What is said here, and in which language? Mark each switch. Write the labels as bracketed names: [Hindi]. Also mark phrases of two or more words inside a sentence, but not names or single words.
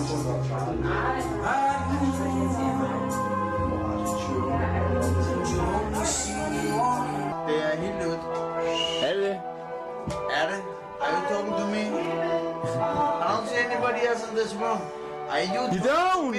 [Danish] Det er helt nyt. Er det? Er det? [English] Are you talking to me? I don't see anybody else in this room. Are you You don't!